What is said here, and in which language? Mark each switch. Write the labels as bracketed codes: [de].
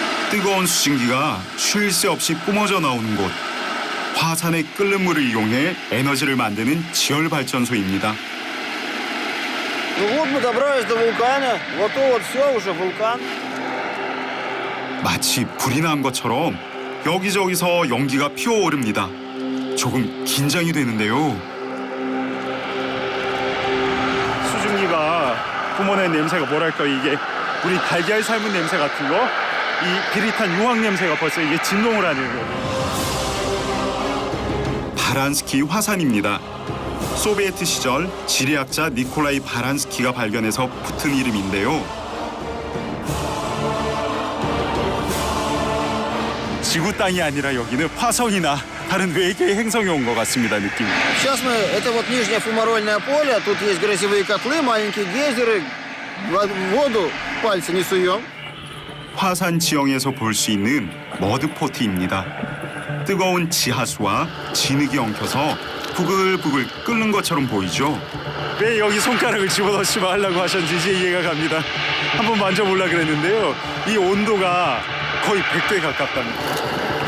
[ko] 뜨거운 수증기가 쉴 새 없이 뿜어져 나오는 곳. 화산의 끓는 물을 이용해 에너지를 만드는 지열 발전소입니다. [ru] Ну вот мы добрались до вулкана. Вот то вот все уже вулкан. [ko] 마치 불이 난 것처럼 여기저기서 연기가 피어오릅니다. 조금 긴장이 되는데요. 수증기가 뿜어낸 냄새가 뭐랄까, 이게 우리 달걀 삶은 냄새 같은 거, 이 비릿한 유황 냄새가 벌써 이게 진동을 하네요. 바란스키 화산입니다. 소비에트 시절 지리학자 니콜라이 바란스키가 발견해서 붙은 이름인데요. 지구 땅이 아니라 여기는 화성이나 다른 외계의 행성이 온 것 같습니다, 느낌. [ru] Сейчас мы, это вот нижнее фумарольное поле, тут есть грязевые котлы, маленькие гейзеры, в воду пальцы не суем. [ko] 화산 지형에서 볼 수 있는 머드포트입니다. 뜨거운 지하수와 진흙이 엉켜서 부글부글 끓는 것처럼 보이죠? 왜 여기 손가락을 집어넣지 말라고 하셨는지 이제 이해가 갑니다. 한번 만져보려고 그랬는데요. 이 온도가 거의 100도에 가깝답니다.